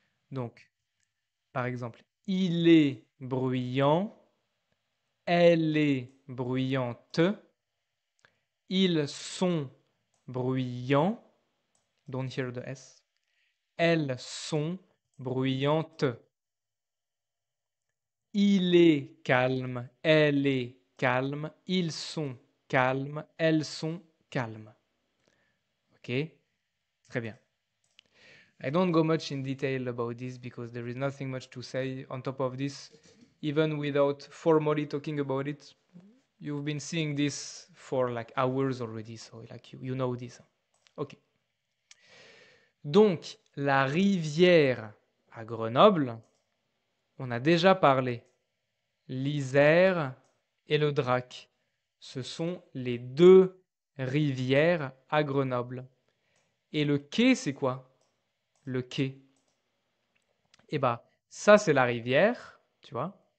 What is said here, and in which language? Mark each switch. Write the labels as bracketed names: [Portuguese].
[French] Donc, par exemple, il est bruyant, elle est bruyante, ils sont bruyants, [English] don't hear the S, [French] elles sont bruyantes. Il est calme, elle est calme, ils sont calmes, elles sont calmes. Ok, très bien. [English] I don't go much in detail about this because there is nothing much to say on top of this. Even without formally talking about it, you've been seeing this for like hours already, so like you know this. Ok. [French] Donc, la rivière à Grenoble, on a déjà parlé. L'Isère et le Drac. Ce sont les deux rivières à Grenoble. Et le quai, c'est quoi? Le quai. Eh bien, ça, c'est la rivière, tu vois.